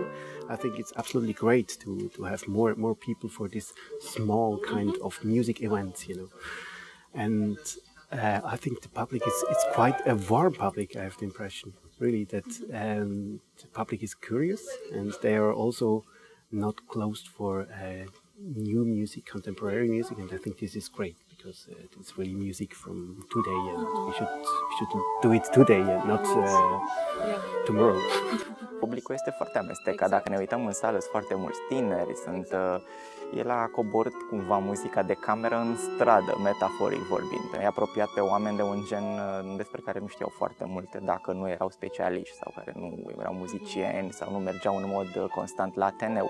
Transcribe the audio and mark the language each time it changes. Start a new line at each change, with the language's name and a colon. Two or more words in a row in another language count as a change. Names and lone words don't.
English: I think it's absolutely great to have more people for this small kind of music events, And I think the public it's quite a warm public, I have the impression, really, that the public is curious and they are also not closed for new music, contemporary music, and I think this is great because it's really music from today, and we should do it today and not tomorrow.
Romanian: Publicul este foarte amestecat. Dacă ne uităm în sală, sunt foarte mulți tineri, el a coborât cumva muzica de cameră în stradă, metaforic vorbind. E apropiat pe oameni de un gen despre care nu știau foarte multe, dacă nu erau specialiști sau care nu erau muzicieni sau nu mergeau în mod constant la Ateneu.